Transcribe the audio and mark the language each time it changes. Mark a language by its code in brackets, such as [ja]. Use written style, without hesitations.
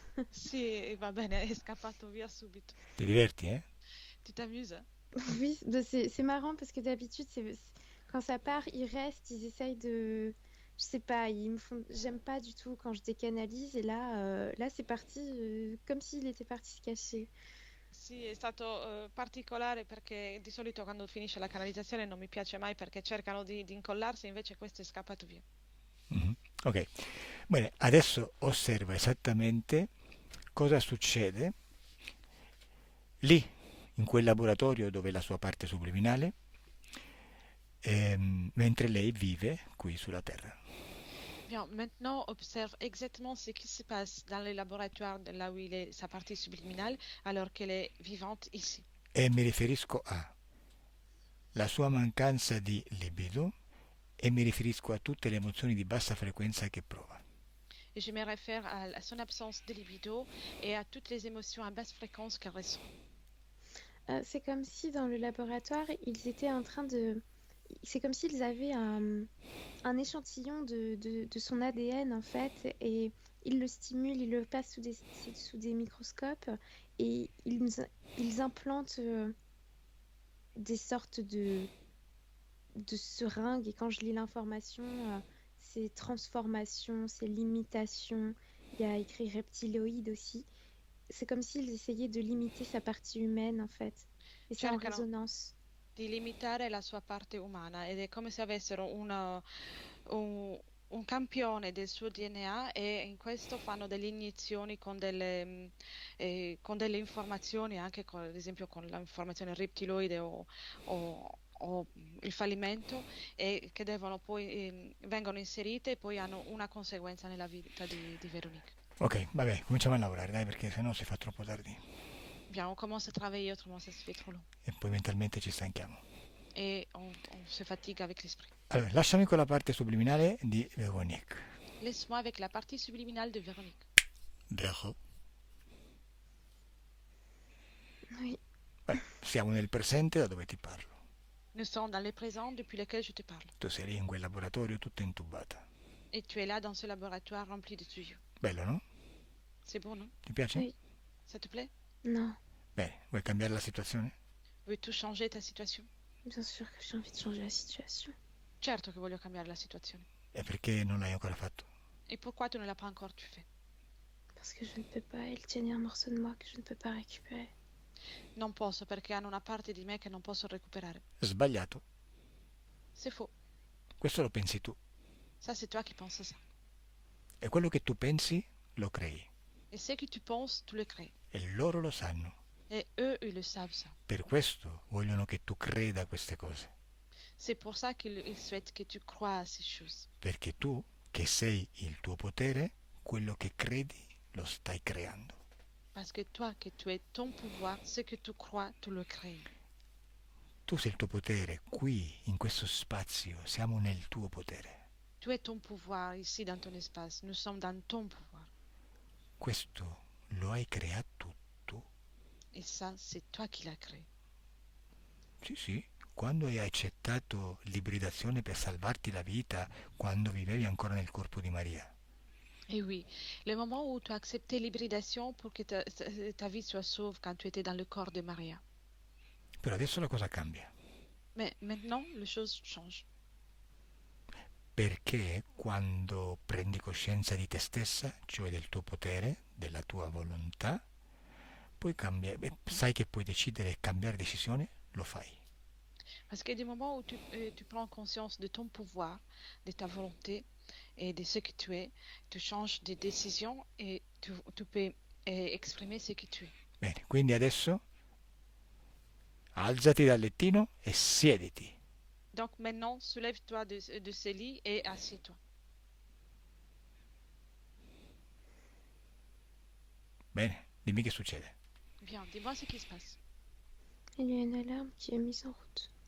[it] Sì, va bene, è scappato via subito. Ti diverti, eh? [fr] Tu t'amuses? Oui, c'est marrant parce que d'habitude, quand ça part, ils restent, ils essayent de... Je sais pas, ils me font... J'aime pas du tout quand je décanalise et là c'est parti comme s'il était parti se cacher. [it] Sì, è stato particolare perché di solito quando finisce la canalizzazione non mi piace mai perché cercano di incollarsi, invece questo è scappato via. Mhm. Ok. Bene, adesso osserva esattamente cosa succede lì, in quel laboratorio dove è la sua parte subliminale, mentre lei vive qui sulla Terra. [fr] Bien, maintenant observe exactement ce qui se passe dans les laboratoires de là où il est sa partie subliminale alors qu'elle est vivante ici. [it] E mi riferisco a la sua mancanza di libido e mi riferisco a tutte le emozioni di bassa frequenza che prova. [fr] Et je me réfère à son absence de libido et à toutes les émotions à basse fréquence qu'elle ressent. C'est comme si dans le laboratoire, ils étaient en train de... C'est comme s'ils avaient un échantillon de son ADN en fait et ils le stimulent, ils le passent sous des microscopes et ils implantent des sortes de seringues et quand je lis l'information, c'est transformation, c'est limitation, il y a écrit reptiloïde aussi. C'est comme s'ils essayaient de limiter sa partie humaine en fait et c'est en [it] Cercano [fr] résonance. [it] di limitare la sua parte umana ed è come se avessero un campione del suo DNA e in questo fanno delle iniezioni con delle informazioni, anche ad esempio con l'informazione reptiloide o il fallimento, e che devono poi, vengono inserite e poi hanno una conseguenza nella vita di Véronique. Ok, vabbè, cominciamo a lavorare, dai, perché sennò si fa troppo tardi [fr] Bien, on commence à travailler, autrement ça se fait trop long. [it] e poi mentalmente ci stanchiamo. [fr] Et on se fatigue avec l'esprit. [it] Allora, lasciami con la parte subliminale di Veronique. [fr] Laisse-moi avec la partie subliminale de Véronique. [it] Vero. [fr] Oui, [it] Siamo nel presente da dove ti parlo. [fr] Nous sommes dans le présent depuis lequel je te parle. [it] Tu sei lì in quel laboratorio tutta intubata. [fr] Et tu es là dans ce laboratoire rempli de tuyaux. [it] Bello, no? [fr] C'est beau, non? [it] Ti piace? [fr] oui, Ça te plaît? non, [it] Bene, vuoi cambiare la situazione? [fr] Veux-tu changer ta situation? bien sûr que j'ai envie de changer la situation. [it] Certo che voglio cambiare la situazione. E perché non l'hai ancora fatto? [fr] Et pourquoi tu ne l'as pas encore fait? Parce que je ne peux pas, il tient un morceau de moi que je ne peux pas récupérer. [it] Non posso perché hanno una parte di me che non posso recuperare. Sbagliato. [fr] C'est faux. [it] Questo lo pensi tu. [fr] Ça, c'est toi qui penses ça. [it] E quello che tu pensi lo crei. [fr] Et ce que tu penses, tu le crées. [it] E loro lo sanno. [fr] Et eux, ils le savent ça. [it] Per questo vogliono che tu creda a queste cose. [fr] C'est pour ça qu'ils souhaitent que tu crois à ces choses. [it] Perché tu, che sei il tuo potere, quello che credi lo stai creando. [fr] Parce que toi, que tu es ton pouvoir, ce que tu crois, tu le crées. [it] Tu sei il tuo potere, qui, in questo spazio, siamo nel tuo potere. [fr] Tu es ton pouvoir ici dans ton espace. Nous sommes dans ton pouvoir. [it] Questo lo hai creato tu. [fr] Et ça, c'est toi qui l'as créé. [it] Sì, sì. Quando hai accettato l'ibridazione per salvarti la vita, quando vivevi ancora nel corpo di Maria. [fr] Et oui, le moment où tu as accepté l'hybridation pour que ta vie soit sauve quand tu étais dans le corps de Maria. [it] Però adesso la cosa cambia. [fr] Mais maintenant, les choses changent. [it] Perché quando prendi coscienza di te stessa, cioè del tuo potere, della tua volontà, poi sai che puoi decidere e cambiare decisione, lo fai. [fr] Parce que du moment où tu prends conscience de ton pouvoir, de ta volonté et de ce que tu es, tu changes de décision et tu peux exprimer ce que tu es. [it] Bene, quindi adesso alzati dal lettino e siediti. [fr] Donc maintenant, soulève-toi de ce lit et assieds-toi. [it] Bene, dimmi che succede. [fr] Bien, dis-moi ce qui se passe. Il y a une alarme qui est mise en route.